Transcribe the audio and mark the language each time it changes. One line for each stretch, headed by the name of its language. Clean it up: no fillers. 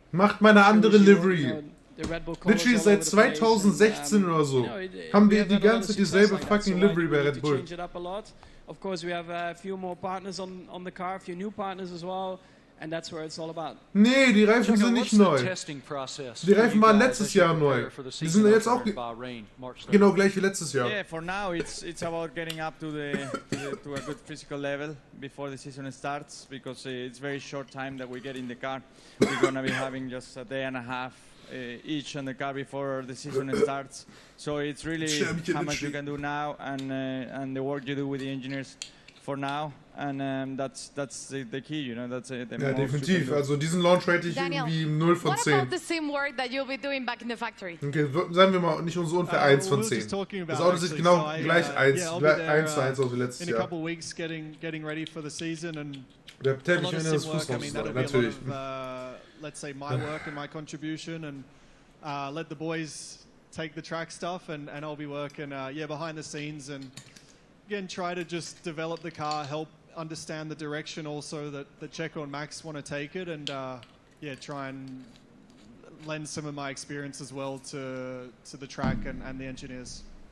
German: macht mal eine andere Livery. Literally seit 2016 oder so haben die die ganze Zeit dieselbe fucking Livery bei Red Bull.
English: Of course, we have a few more partners on the car, a few new partners as well, and that's where it's all about.
German: Nee, die Reifen sind nicht neu. Die Reifen waren letztes Jahr neu. Die sind jetzt auch genau gleich wie letztes Jahr.
English: Yeah, for now it's about getting up to a good physical level before the season starts, because it's very short time that we get in the car. We're gonna be having just a day and a half each on the car before the season starts. So it's really how much you can do now and the work you do with the engineers for now. And that's the key, that's the
German: ja, definitiv. Also diesen Launch rate ich irgendwie 0 von 10.
English: What about the same work that you'll be doing back in the factory?
German: Okay, sagen wir mal nicht so ungefähr 1 von 10. Das Auto sieht genau gleich 1 zu 1 aus wie letztes Jahr.
English: In a couple weeks getting ready for the season and
German: der Teppich in das Fußball, natürlich.
English: Let's say my work and my contribution, and let the boys take the track stuff, and I'll be working behind the scenes, and again try to just develop the car, help understand the direction also that Checo and Max want to take it, and try and lend some of my experience as well to the track and the engineers.